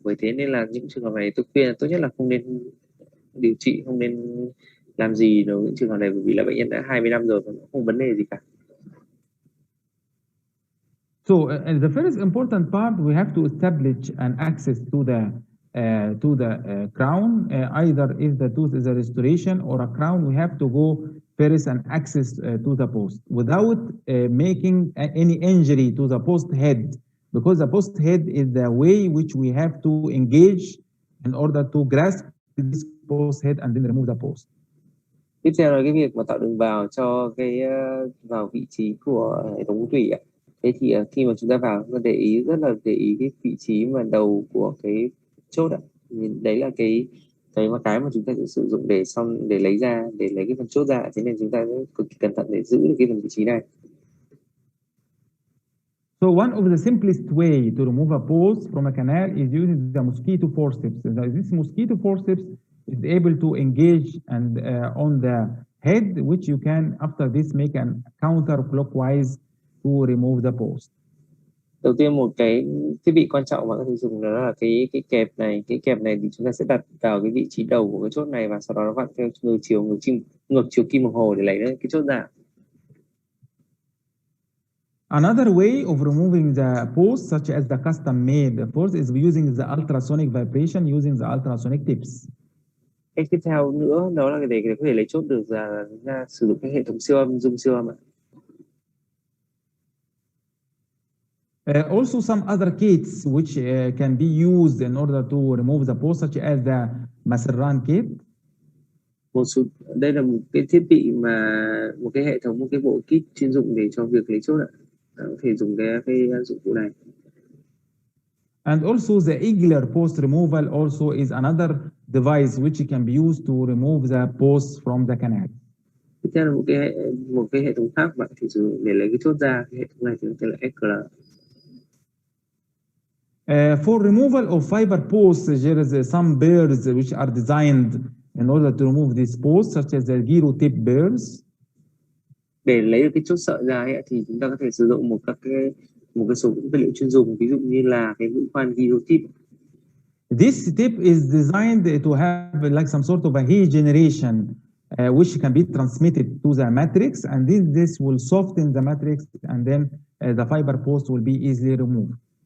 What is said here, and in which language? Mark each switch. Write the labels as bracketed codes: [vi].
[vi] Bởi thế nên là những trường hợp này tôi khuyên là tốt nhất là không nên điều trị, không nên làm gì đối với những trường hợp này, bởi vì là bệnh nhân đã 20 năm rồi và không vấn đề gì cả. [en] So the first important part, we have to establish an access to the crown. Either if the tooth is a restoration or a crown, we have to go first and access to the post without making any injury to the post head, because the post head is the way which we have to engage in order to grasp this post head and then remove the post. [vi] Tiếp theo là cái việc mà tạo đường vào cho cái vào vị trí của hệ thống ống tủy ạ. Thế thì khi mà chúng ta vào, chúng ta rất là để ý cái vị trí mà đầu của cái chốt ạ. Đấy là cái mà chúng ta sẽ sử dụng để lấy cái phần chốt ra. Thế nên chúng ta cực kỳ cẩn thận để giữ được cái phần vị trí này. [en] So one of the simplest way to remove a post from a canal is using the mosquito forceps. This mosquito forceps is able to engage and on the head, which you can after this make an counterclockwise to remove the post. [vi] Đầu tiên một cái thiết bị quan trọng mà có thể dùng đó là cái kẹp này. Cái kẹp này thì chúng ta sẽ đặt vào cái vị trí đầu của cái chốt này, và sau đó nó vặn theo ngược chiều kim đồng hồ để lấy cái chốt ra. [en] Another way of removing the post, such as the custom-made post, is using the ultrasonic vibration, using the ultrasonic tips. [vi] Cách tiếp theo nữa đó là để có thể lấy chốt được ra sử dụng cái hệ thống siêu âm, zoom siêu âm ạ. [en] Also some other kits which can be used in order to remove the post, such as the Masserran kit. [vi] Đây là một cái thiết bị một cái hệ thống, một cái bộ kit chuyên dụng để cho việc lấy chốt ạ. Có thể dùng cái dụng cụ này. [en] And also the Igler post removal also is another device which can be used to remove the post from the canal. [vi] Tiếp theo là một cái hệ thống khác bạn thì sử dụng để lấy cái chốt ra. Cái hệ thống này thì tên là Igler. [en] For removal of fiber posts, there is some burrs which are designed in order to remove this post, such as the gyro tip burrs. [vi] Để lấy được cái chốt sợi ra ấy, thì chúng ta có thể sử dụng một số vật liệu chuyên dùng, ví dụ như là cái mũi khoan gyro tip. [en] This tip is designed to have like some sort of a heat generation, which can be transmitted to the matrix, and this will soften the matrix, and then the fiber post will be easily removed.